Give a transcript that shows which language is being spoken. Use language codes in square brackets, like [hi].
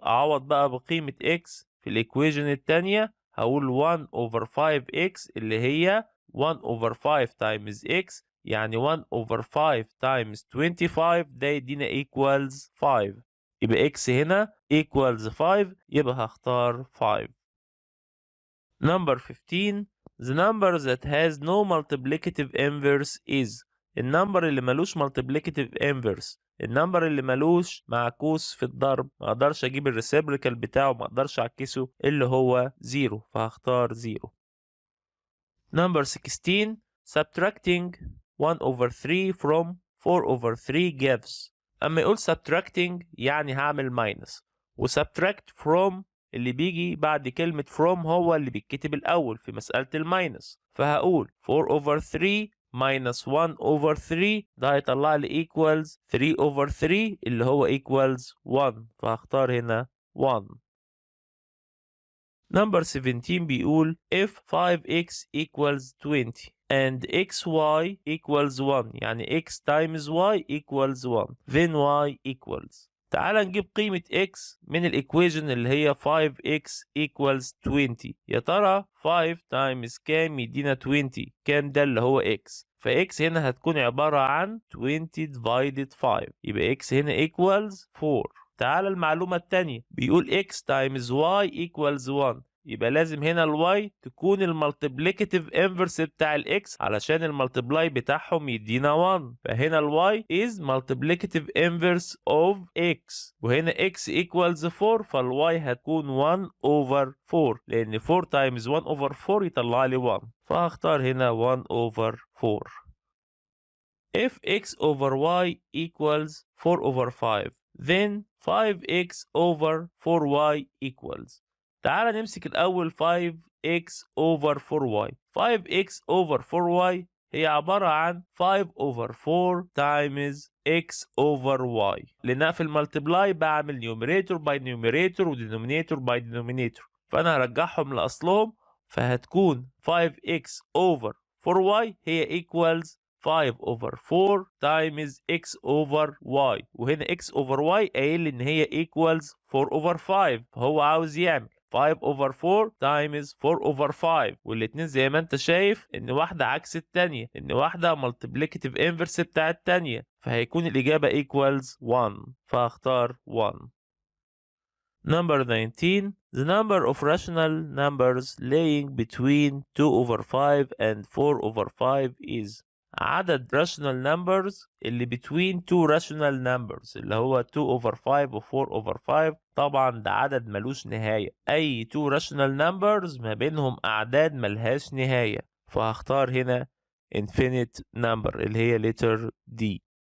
[ar] أعوض بقى بقيمة x في الإيكويجن التانية، هقول 1/5x اللي هي 1/5 times x، يعني 1/5 times 25 ده يدينا equals 5، يبقى x هنا equals 5، يبقى هختار 5. [en] Number 15. The number that has no multiplicative inverse is. [ar] النمبر اللي ملوش multiplicative inverse، النمبر اللي ملوش معكوس في الضرب، ما اقدرش اجيب الريسيبريكال بتاعه، ما اقدرش اعكسه، اللي هو 0، فهختار 0. [en] Number 16. Subtracting 1/3 from 4/3 gives. [ar] اما يقول subtracting يعني هعمل minus، و subtract from اللي بيجي بعد كلمة from هو اللي بيتكتب الأول في مسألة الماينس، فهقول 4/3 minus 1/3 ده هيطلع لي equals 3/3 اللي هو equals 1، فهختار هنا 1. [en] Number 17 بيقول if 5x equals 20. and xy equals 1 يعني x times y equals 1 then y equals. [ar] تعال نجيب قيمة x من الإيكويجن اللي هي 5x equals 20. يا ترى 5 times كام يدينا 20؟ كام ده اللي هو x؟ فx هنا هتكون عبارة عن 20 divided 5 يبقى x هنا equals 4. تعال المعلومة التانية بيقول x times y equals 1 يبقى لازم هنا الواي تكون المالتيبليكاتيف انفرس بتاع الاكس علشان المالتيبلاي بتاعهم يدينا 1. فهنا الواي is multiplicative inverse of x وهنا x equals 4 فالواي هتكون 1 over 4 لان 4 times 1 over 4 يطلع لي 1 فهختار هنا 1 over 4. [en] If x over y equals 4 over 5 then 5x over 4y equals. [ar] تعال نمسك الأول 5x over 4y. [en] 5x over 4y هي عبارة عن 5 over 4 times x over y. [ar] لأنها في المالتبلاي بعمل numerator by numerator و denominator by denominator. فأنا هرجعهم لأصلهم فهتكون 5x over 4y هي equals 5 over 4 times x over y وهنا x over y قايل لي إن هي equals 4 over 5 فهو عاوز يعمل 5 over 4 times 4 over 5 والاتنين زي ما انت شايف ان واحدة عكس التانية ان واحدة multiplicative inverse بتاع التانية فهيكون الإجابة equals 1 فهختار 1. [en] Number 19. The number of rational numbers laying between 2 over 5 and 4 over 5 is. [ar] عدد rational numbers اللي between two rational numbers اللي هو 2 over 5 و 4 over 5 طبعا ده عدد ملوش نهاية. أي two rational numbers ما بينهم أعداد ملهاش نهاية فهختار هنا infinite number اللي هي letter D.